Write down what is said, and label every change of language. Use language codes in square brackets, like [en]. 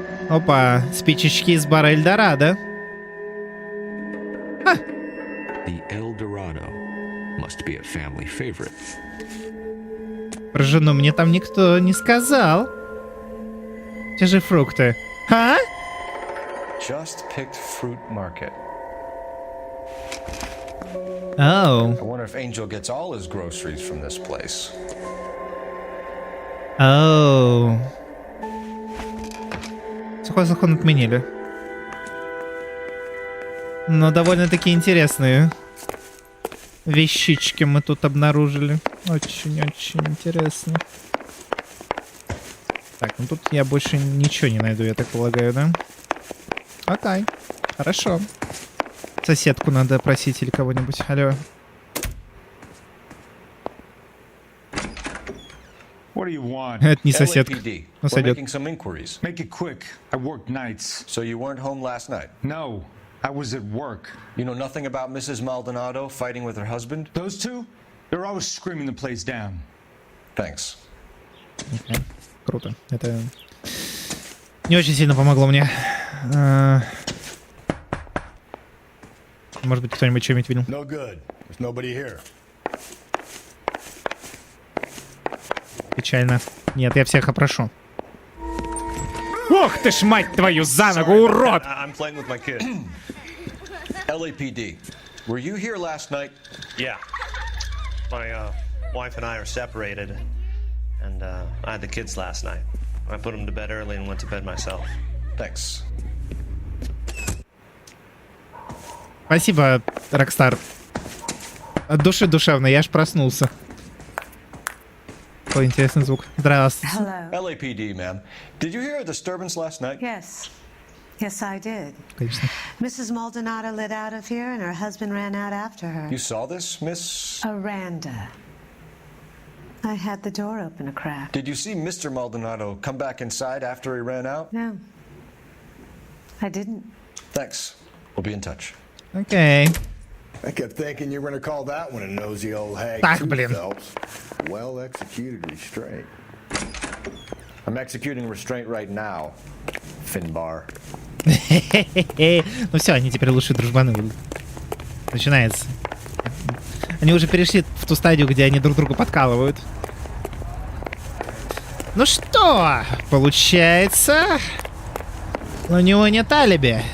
[ru] Опа, спичечки из бара Эльдорадо. [en] The Eldorado must be a family favorite. [ru] Про жену мне там никто не сказал. Те же фрукты. А? [en] Just picked fruit market. Oh. I wonder if Angel gets all his groceries from this place. Oh. [ru] Сухой закон отменили. Но довольно-таки интересные вещички мы тут обнаружили. Очень-очень интересно. Так, ну тут я больше ничего не найду, я так полагаю, да? Окей, хорошо. Соседку надо просить или кого-нибудь. Алло. [en] What do you want? [ru] Это не соседка. [en] LAPD. [ru] Ну, [en] We're [ru] сойдет. [en] making some inquiries. Make it quick. I work nights. So you weren't home last night? No, I was at work. You know nothing about Mrs. Maldonado fighting with her husband? Those two? They're always screaming the place down. Thanks. [ru] Okay. Круто. Это не очень сильно помогло мне. Может быть, кто-нибудь что-нибудь видел? [en] No good. There's nobody here. [ru] Печально. Нет, я всех опрошу. Ох ты ж, мать твою, за ногу, урод! [en] I'm playing with my kid. LAPD. Were you here last night? Yeah. My wife and I are separated, and I had the kids last night. I put them to bed early and went to bed myself. Thanks. [ru] Спасибо, Рокстар. От души душевно, я аж проснулся. Какой интересный звук. Здравствуйте. [en] Hello. LAPD, ma'am. Did you hear a disturbance last night? Yes. Yes, I did. [ru] Конечно. [en] Mrs. Maldonado lit out of here and her husband ran out after her. You saw this, Miss? Aranda. I had the door open a crack. Did you see Mr. Maldonado come back inside after he ran out? No. I didn't. Thanks. We'll be in touch. [ru] Окей. [en] I kept thinking you were going to call that one a nosy old hag. [ru] Так, [en] too, [ru] блин. [en] Phelps. Well executed restraint. I'm executing restraint right now, Finbar. [ru] Ну все, они теперь лучшие дружбаны будут. Начинается. Они уже перешли в ту стадию, где они друг друга подкалывают. Ну что, получается, у него нет алиби.